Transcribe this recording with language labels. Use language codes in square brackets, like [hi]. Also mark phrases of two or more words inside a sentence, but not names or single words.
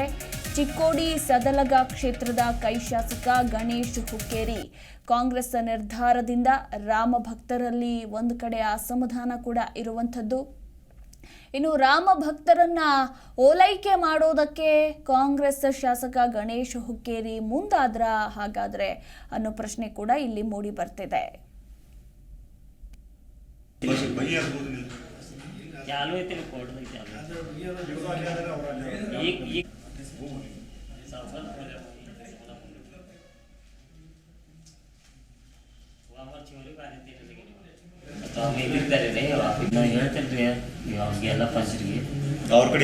[kn] ಚಿಕ್ಕೋಡಿ ಸದಲಗ ಕ್ಷೇತ್ರದ ಕೈಶಾಸಕ ಗಣೇಶ್ ಹುಕ್ಕೇರಿ ಕಾಂಗ್ರೆಸ್ ನಿರ್ಧಾರದಿಂದ ರಾಮ ಭಕ್ತರಲ್ಲಿ ಒಂದು ಕಡೆ ಅಸಮಾಧಾನ ಕೂಡ ಇರುವಂಥದ್ದು. ಇನ್ನು ರಾಮ ಭಕ್ತರನ್ನ ಓಲೈಕೆ ಮಾಡೋದಕ್ಕೆ ಕಾಂಗ್ರೆಸ್ ಶಾಸಕ ಗಣೇಶ್ ಹುಕ್ಕೇರಿ ಮುಂದಾದ್ರ ಹಾಗಾದ್ರೆ ಅನ್ನೋ ಪ್ರಶ್ನೆ ಕೂಡ ಇಲ್ಲಿ ಮೂಡಿ ಬರ್ತಿದೆ. [mr] चालू आहे ते कोर्ट मध्ये [kn] ಹೇಳ್ತೇನ್ರಿ ಫಸ್ಟ್ಗೆ ಅವ್ರ ಕಡೆ